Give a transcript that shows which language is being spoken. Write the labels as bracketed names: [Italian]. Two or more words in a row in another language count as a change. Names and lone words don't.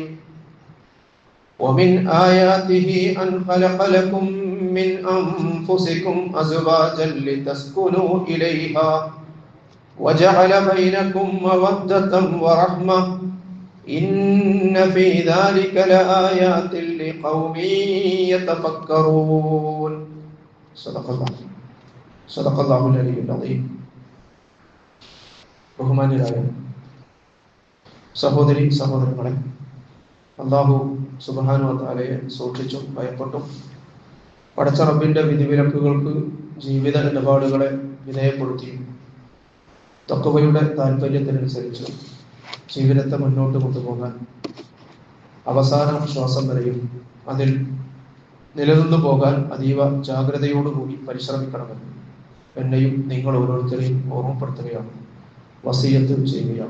[Arabic] ومن آياته أن خلق لكم من أنفسكم أزواجا لتسكنوا إليها وجعل بينكم مودة ورحمة إن في ذلك لآيات لقوم يتفكرون. صدق الله العلي العظيم. [Malayalam] ബഹുമാന്യരായ സഹോദരി സഹോദരങ്ങളെ, അല്ലാഹു [Arabic] سبحانه وتعالى [Malayalam] സൂക്ഷിച്ചും ഭയപ്പെട്ടും പടച്ച റബ്ബിന്റെ വിധിവിലക്കുകൾക്ക് ജീവിത ഇടപാടുകളെ വിധേയപ്പെടുത്തിയും തഖ്വയുടെ താല്പര്യത്തിനനുസരിച്ച് ജീവിതത്തെ മുന്നോട്ട് കൊണ്ടുപോകാൻ അവസാന ശ്വാസം വരെയും അതിൽ നിലനിന്നു പോകാൻ അതീവ ജാഗ്രതയോടുകൂടി പരിശ്രമിക്കണമെന്ന് എന്നെയും നിങ്ങൾ ഓരോരുത്തരെയും ഓർമ്മപ്പെടുത്തുകയാണ്, വസിയത്ത് ചെയ്യുകയാണ്.